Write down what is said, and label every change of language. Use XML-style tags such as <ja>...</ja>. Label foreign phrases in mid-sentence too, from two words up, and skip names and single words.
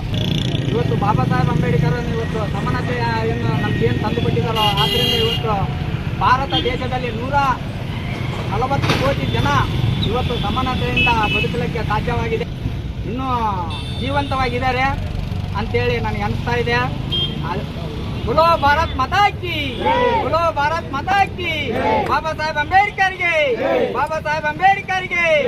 <kn>ಇವತ್ತು ಬಾಬಾ ಸಾಹೇಬ್ ಅಂಬೇಡ್ಕರ್ ಇವತ್ತು ಸಮಾನತೆಯನ್ನು ನಮಗೇನು ತಂದುಕೊಟ್ಟಿದ್ದಾರೋ, ಆದ್ದರಿಂದ ಇವತ್ತು ಭಾರತ ದೇಶದಲ್ಲಿ 140 ಕೋಟಿ ಜನ ಇವತ್ತು ಸಮಾನತೆಯಿಂದ ಬದುಕಲಿಕ್ಕೆ ಸಾಧ್ಯವಾಗಿದೆ, ಇನ್ನೂ ಜೀವಂತವಾಗಿದ್ದಾರೆ ಅಂತೇಳಿ ನನಗೆ ಅನಿಸ್ತಾ ಇದೆ.</kn> <hi>बोलो भारत माता की, बोलो भारत माता की, बाबा साहेब अंबेडकर के, बाबा साहेब अंबेडकर के.</hi>